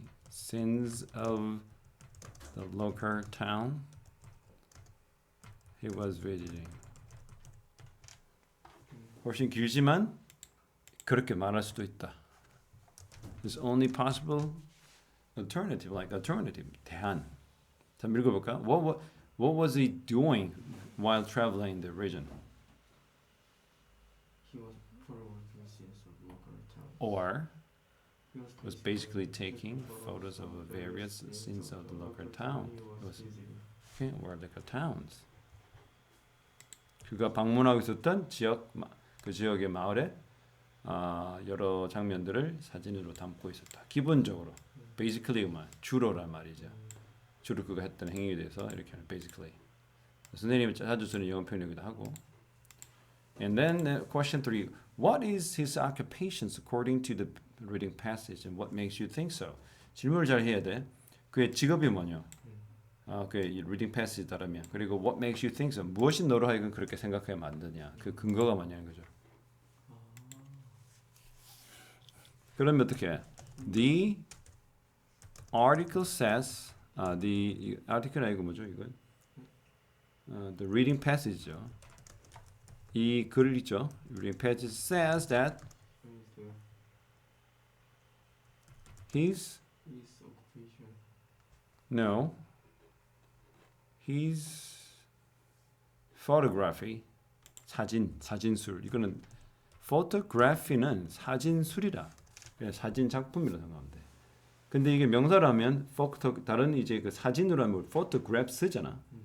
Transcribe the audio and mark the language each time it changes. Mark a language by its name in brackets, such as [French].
[English] Sins of the local town he was visiting. [Korean] 훨씬 길지만 그렇게 말할 수도 있다. [English] There's only possible alternative, like alternative, [Korean] 대안. 자, 읽어볼까? [English] What was he doing while traveling in the region? He was photographing scenes of local town. Or was basically taking photos of the various scenes of the local town. Okay, or local towns. [Korean] 그가 방문하고 있었던 지역, 그 지역의 마을에 여러 장면들을 사진으로 담고 있었다. 기본적으로, basically 주로란 말이죠. 주로 그가 했던 행위에 대해서 이렇게 하는 basically. 선생님이 자주 쓰는 영어 표현이기도 하고. [English] And then question 3. What is his occupations according to the reading passage and what makes you think so? [Korean] 질문을 잘 해야 돼. 그의 직업이 뭐냐? 그의 [English] reading passage [Korean] 따르면. 그리고 [English] what makes you think so? [Korean] 무엇이 너로 하여금 그렇게 생각하게 만드냐? 그 근거가 뭐냐는 거죠. 그러면 어떻게 해? [English] The article says the article는 [Korean] 이거 뭐죠? 이건 the reading passage죠. 이 글을 있죠. [English] Reading passage says that his occupation. No. His photography [Korean] 사진술 이거는 photography는 사진술이라 그냥 사진 작품이라고 생각하면 돼. 근데 이게 명사라면 다른 이제 그 사진으로 하면 photograph 쓰잖아.